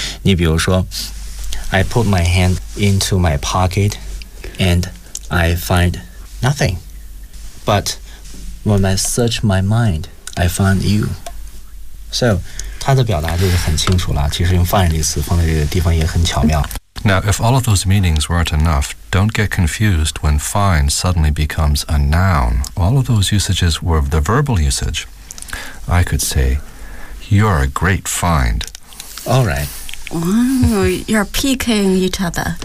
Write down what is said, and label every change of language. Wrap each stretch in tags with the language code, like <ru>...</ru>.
<zh>你比如说，</zh> <en>I put my hand into my pocket and I find nothing, but when I search my mind, I find you.</en> <zh>So 它的表达就是很清楚了，其实用find这个词放在这个地方也很巧妙。</zh> <en>Now, if all of those meanings weren't enough, don't get confused when find suddenly becomes a noun. All of those usages were the verbal usage. I could say, you're a great find. All right. You're PKing each other.</en>